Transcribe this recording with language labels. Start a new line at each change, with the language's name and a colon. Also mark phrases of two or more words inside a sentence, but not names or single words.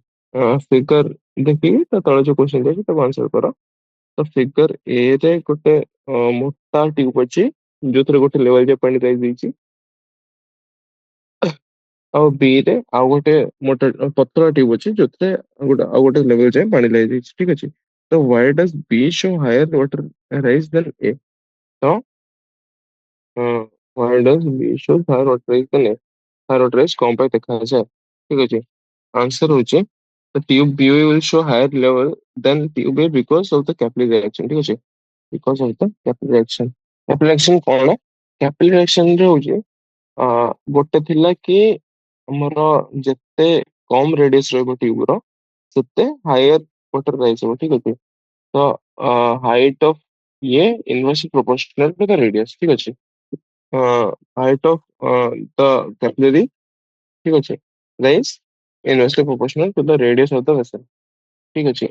Odia: ଫିଗର ଦେଖିକି ତା ତଳେ ଯୋଉ କ୍ୱେଶ୍ଚନ ଦେଇଛି ତାକୁ ଆନ୍ସର କର। ତ ଫିଗର ଏ ରେ ଗୋଟେ ମୋଟା ଟ୍ୟୁବ ଅଛି ଯୋଉଥିରେ ଗୋଟେ ଲେവଲ ଯାଏ ପାଣି ଯାଇଛି। ଆଉ ବି ରେ ଆଉ ଗୋଟେ ମୋଟା ପତଳା ଟ୍ୟୁବ ଅଛି ଯୋଉଥିରେ ଆଉ ଗୋଟେ ଲେବଲ ଯାଏ ପାଣି ଲାଗିଯାଇଛି ଠିକ ଅଛି। ତ
English: why does B show higher water rise than A?
Odia: ତ
English: why does B show higher water rise than A? higher water rise
Odia: କଣ ପାଇଁ ଦେଖାଯାଏ ଠିକ ଅଛି। ଆନ୍ସର ହଉଛି
English: the tube B will show higher level than tube A because of the capillary reaction
Odia: ଠିକ ଅଛି।
English: because of the capillary reaction। capillary reaction
Odia: କଣ?
English: capillary reaction
Odia: ରେ ହଉଛି ଗୋଟେ ଥିଲା କି ଆମର ଯେତେ କମ ରେଡିୟସ ରହିବ ଟ୍ୟୁବ ର ସେତେ
English: higher water rise
Odia: ହବ ଠିକ ଅଛି।
English: ତ height of ଇଏ inversely proportional to the radius
Odia: ଠିକ ଅଛି।
English: height of the capillary
Odia: ଠିକ ଅଛି
English: rise inversely proportional to the radius of the vessel
Odia: ଠିକ ଅଛି।